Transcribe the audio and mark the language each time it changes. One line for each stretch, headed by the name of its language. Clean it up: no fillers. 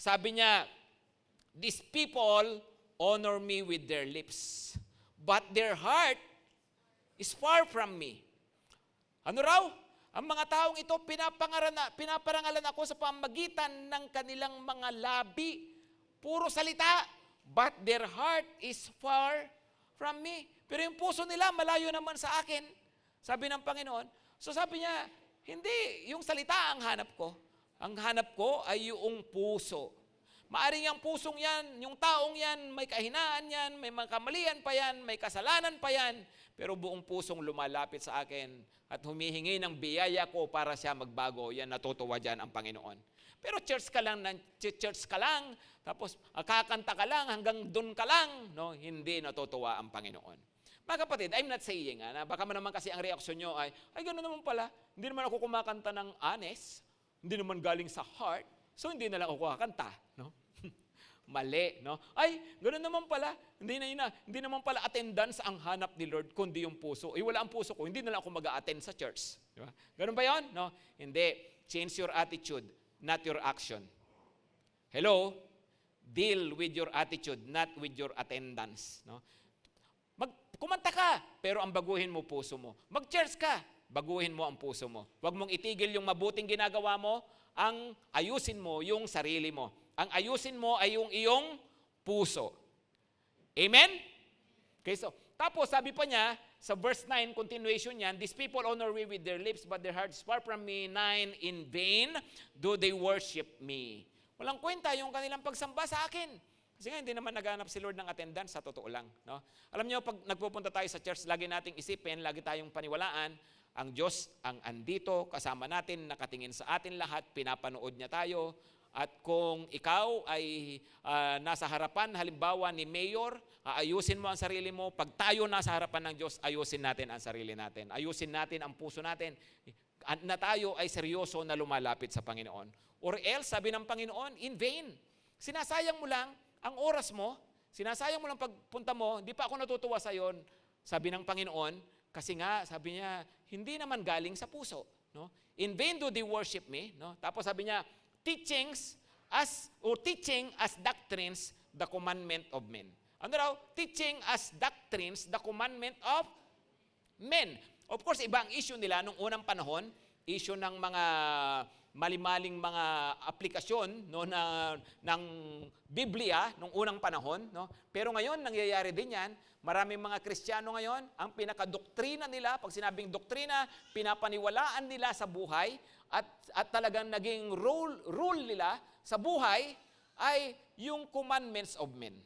Filipino: Sabi niya,
English: these people honor me with their lips, but their heart is far from me.
Filipino: Ano raw? Ang mga taong ito, pinaparangalan ako sa pamagitan ng kanilang mga labi. Puro salita,
English: but their heart is far from me.
Filipino: Pero yung puso nila, malayo naman sa akin. Sabi ng Panginoon. So sabi niya, hindi, yung salita ang hanap ko. Ang hanap ko ay yung puso. Maaring ang pusong yan, yung taong yan, may kahinaan yan, may mga kamalian pa yan, may kasalanan pa yan, pero buong pusong lumalapit sa akin at humihingi ng biyaya ko para siya magbago, yan natutuwa dyan ang Panginoon. Pero church ka lang, tapos kakanta ka lang, hanggang dun ka lang, no? Hindi natutuwa ang Panginoon. Mga kapatid,
English: I'm not saying,
Filipino: na baka naman kasi ang reaksyon nyo ay gano'n naman pala, hindi naman ako kumakanta ng honest, hindi naman galing sa heart, so hindi na lang ako kakanta, no? Mali, no? Ay, gano'n naman pala, hindi naman pala attendance ang hanap ni Lord, kundi yung puso. Wala ang puso ko, hindi na lang ako mag-a-attend sa church. Di ba? Gano'n ba yun? No? Hindi.
English: Change your attitude, not your action. Hello? Deal with your attitude, not with your attendance.
Filipino: No? Kumanta ka, pero ang baguhin mo puso mo. Mag-church ka, baguhin mo ang puso mo. Huwag mong itigil yung mabuting ginagawa mo, ang ayusin mo yung sarili mo. Ang ayusin mo ay yung iyong puso. Amen? Okay, so, tapos sabi pa niya, sa verse 9, continuation niyan,
English: these people honor me with their lips, but their hearts far from me. 9, in vain do they worship me.
Filipino: Walang kwenta yung kanilang pagsamba sa akin. Kasi nga, hindi naman naghanap si Lord ng attendance, sa totoo lang. No? Alam niyo, pag nagpupunta tayo sa church, lagi nating isipin, lagi tayong paniwalaan, ang Diyos ang andito, kasama natin, nakatingin sa atin lahat, pinapanood niya tayo. At kung ikaw ay nasa harapan, halimbawa ni Mayor, ayusin mo ang sarili mo. Pag tayo nasa harapan ng Diyos, ayusin natin ang sarili natin. Ayusin natin ang puso natin na tayo ay seryoso na lumalapit sa Panginoon. Or else, sabi ng Panginoon, in vain. Sinasayang mo lang ang oras mo, sinasayang mo lang pagpunta mo, hindi pa ako natutuwa sa yon, sabi ng Panginoon, kasi nga, sabi niya, hindi naman galing sa puso. No?
English: In vain do they worship me. No?
Filipino: Tapos sabi niya,
English: teaching as doctrines the commandment of men.
Filipino: Ano raw?
English: Teaching as doctrines the commandment of men. Of course,
Filipino: iba ang issue nila nung unang panahon, issue ng mga malimaling mga aplikasyon, no, ng Biblia nung unang panahon. No? Pero ngayon, nangyayari din yan. Maraming mga Kristiyano ngayon, ang pinakadoktrina nila, pag sinabing doktrina, pinapaniwalaan nila sa buhay at talagang naging rule nila sa buhay ay yung
English: commandments of men.